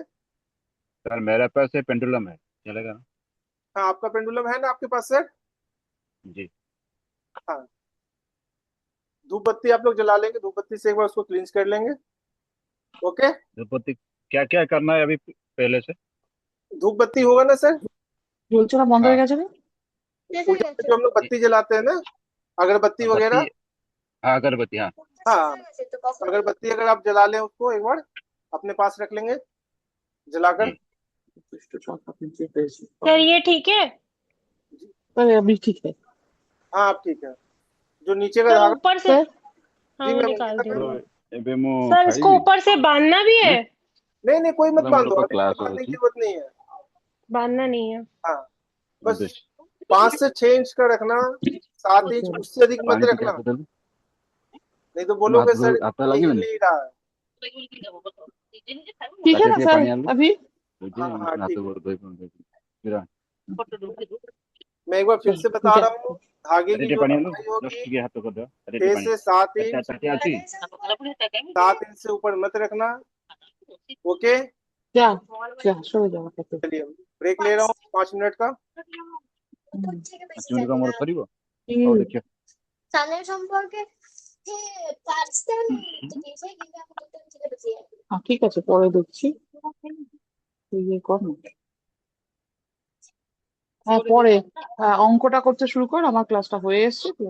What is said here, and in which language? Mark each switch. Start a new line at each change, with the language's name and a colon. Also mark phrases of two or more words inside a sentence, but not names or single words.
Hindi: सर मेरे पास ये पेंडुलम है, चलेगा ना? हाँ, आपका पेंडुलम है ना आपके पास सर? जी। हाँ। धूप बत्ती आप लोग जला लेंगे, धूप बत्ती से एक बार उसको क्लींस कर लेंगे। ओके। द्रौपदी, क्या क्या करना है अभी पहले से? धूप बत्ती होगा ना सर?
Bangla: বলছো না বন্ধ হয়ে
Hindi: हाँ।
Bangla: গেছে না?
Hindi: पूजा में जो हम लोग ये- बत्ती जलाते हैं ना, अगरबत्ती बत्ती। वगैरह। हाँ, अगरबत्ती, हाँ। हाँ, अगरबत्ती अगर आप जला लें उसको एक बार अपने पास रख लेंगे जलाकर। जी। सर ये ठीक है? सर अभी ठीक है। हाँ, आप ठीक है। जो नीचे का सर धागा। ऊपर से, सर हाँ जी वो मैम, निकाल अंकिता दी मैम। मैंने।
Odia: ଏବେ ମୁଁ
Hindi: सर इसको
Odia: ଖାଇବି
Hindi: ऊपर से बांधना भी
Odia: ନା?
Hindi: है? नहीं नहीं, कोई मत
Odia: ନା ମୋର
Hindi: बांधो,
Odia: ପା
Hindi: अभी कोई
Odia: କ୍ଲାସ୍
Hindi: बांधने की
Odia: ଅଛି।
Hindi: जरूरत नहीं है। बांधना नहीं है। हाँ, बस
Odia: ବେଶ।
Hindi: 5 से 6 इंच का रखना, 7 इंच, उससे अधिक मत
Odia: ପାଣି ଟିକେ
Hindi: रखना,
Odia: ହାତ ଦେଲୁ।
Hindi: नहीं तो
Odia: ତମ
Hindi: बोलोगे सर
Odia: ହାତ
Hindi: ये हिल
Odia: ଲାଗିବନି?
Hindi: नहीं रहा है। ठीक है
Odia: ତାଟିଆ
Hindi: ना
Odia: ଟିକେ
Hindi: सर
Odia: ପାଣି ଆଣିଲୁ।
Hindi: अभी?
Odia: ବୁଝି
Hindi: हाँ हाँ,
Odia: ମୁଁ ହାତ
Hindi: ठीक है।
Odia: ଗୋଡ଼ ଧୋଇ ପୁରା।
Hindi: मैं एक बार फिर चलो से ठीक बता है। रहा हूँ। धागे
Odia: ତାଟିଆ
Hindi: की
Odia: ଟିକେ
Hindi: जो
Odia: ପାଣି ଆଣିଲୁ,
Hindi: लंबाई
Odia: ଜଷ୍ଟ
Hindi: होगी
Odia: ଟିକେ हाତ କରିଦେବା। ତାଟିଆ ଟିକେ
Hindi: छह
Odia: ପାଣି।
Hindi: से सात
Odia: ତାଟିଆ
Hindi: इंच
Odia: ତାଟିଆ ଅଛି?
Hindi: 7 इंच से ऊपर मत रखना। ओके। क्या क्या
Bangla: সরে যাও করতে।
Hindi: चलिए, ब्रेक ले रहा हूँ 5 मिनट का।
Odia: 5 ମିନିଟ୍ କ'ଣ ମୋର ସରିବ? ହଉ ଦେଖିବା।
Bangla: হ্যাঁ ঠিক আছে, পরে দেখছি। তুই ইয়ে কর না। হ্যাঁ পরে, হ্যাঁ অঙ্কটা করতে শুরু কর, আমার ক্লাসটা হয়ে এসছে তো।